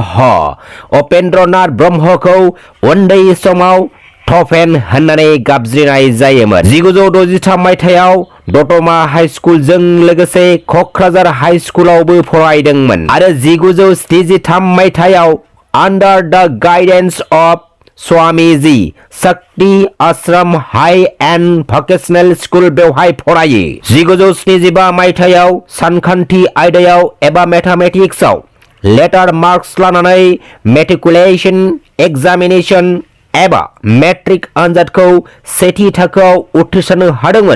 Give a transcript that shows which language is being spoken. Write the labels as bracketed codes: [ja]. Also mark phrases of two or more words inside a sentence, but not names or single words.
[brx] उपेन्द्र नाथ ब्रह्मखौ उन्दै समाव थफेन होननानै गाबज्रिनाय जायोमोन. 1963 मायथाइयाव दतमा हाई स्कुलजों लोगोसे क'क्राझार हाई स्कुलावबो फरायदोंमोन आरो 1973 मायथाइयाव [en] under the guidance of [brx] स्वामीजी शक्ति आश्रम हाई एंड भकेशनेल स्कुल बेवहाय फरायो. 1975 मायथाइयाव सानखान्थि आयदायाव एबा मैथमेटिक्सआव [en] letter marks [brx] लानानै [en] matriculation examination [brx] एबा मेट्रिक आनजादखौ सेथि थाखोआव उथ्रिसारनो हादोंमोन.